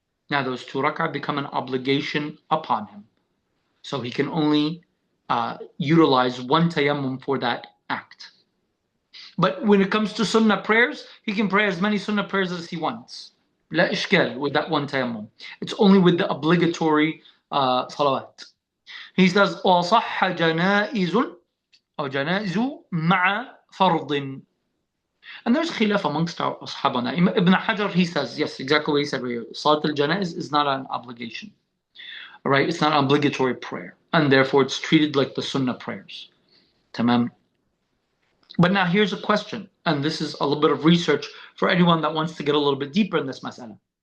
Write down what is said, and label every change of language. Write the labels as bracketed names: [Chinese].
[English] Now those 2 rak'ah become an obligation upon him. So he can only utilize one tayammum for that act. But when it comes to sunnah prayers, he can pray as many sunnah prayers as he wants. La ishkal with that one tayammum. It's only with the obligatory salawat. He says, [Arabic] وَصَحَّ جَنَائِزٌ أو جَنَائِزُ مَعَ فَرْضٍ. [English] And there's khilaf amongst our ashabana. Ibn Hajar, he says, yes, exactly what he said here. Salat al-janaiz is not an obligation. All right, it's not an obligatory prayer. And therefore it's treated like the sunnah prayers. Tamam. But now here's a question. And this is a little bit of research for anyone that wants to get a little bit deeper in this mas'ala.